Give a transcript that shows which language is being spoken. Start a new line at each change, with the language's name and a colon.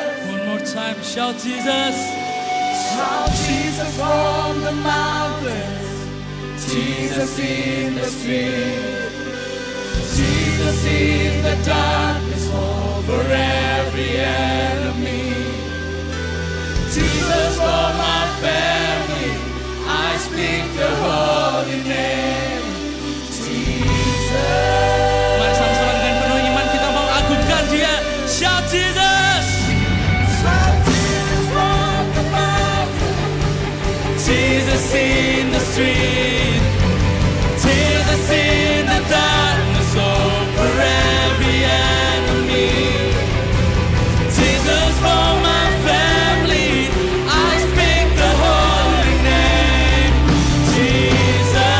English: One more time, shout Jesus. Shout Jesus from the mountains, Jesus in the street, Jesus in the darkness over every enemy. Jesus for my family, I speak the holy name, Jesus.
Indonesian: Mari sama-sama dengan penuh iman kita mau agungkan Dia.
English: Shout Jesus. Shout Jesus from the mountain, Jesus in the street, Jesus in the darkness over every enemy. Jesus for my family, I speak the holy name, Jesus.